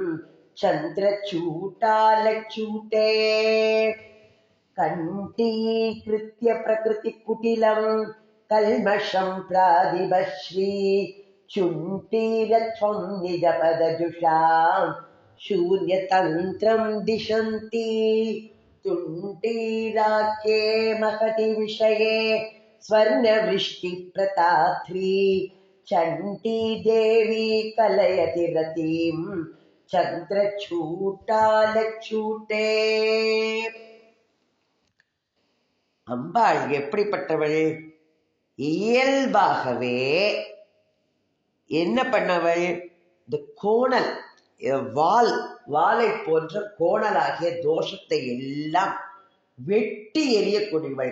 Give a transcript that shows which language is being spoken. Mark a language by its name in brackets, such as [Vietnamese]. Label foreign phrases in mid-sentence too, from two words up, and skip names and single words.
[Sanskrit] चन्द्रचूटालचूटे कण्ठीकृत्य प्रकृतिकुटिलं कल्मषं प्रादिभश्री चुण्टीरत्वं निजपदजुषाम् शून्यतन्त्रं दिशन्ति तुण्टीराख्ये महति विषये स्वर्णवृष्टिप्रताप्त्री चण्डी देवी कलयति रतिं चन्द्रचूटालचूटे. [Tamil] அம்பாள் எப்படிப்பட்டவள்? இயல்பாகவே என்ன பண்ணவள்? இந்த கோணல் வாளை போன்ற கோணலாகிய தோஷத்தை எல்லாம் வெட்டி எரியக்கூடியவள்.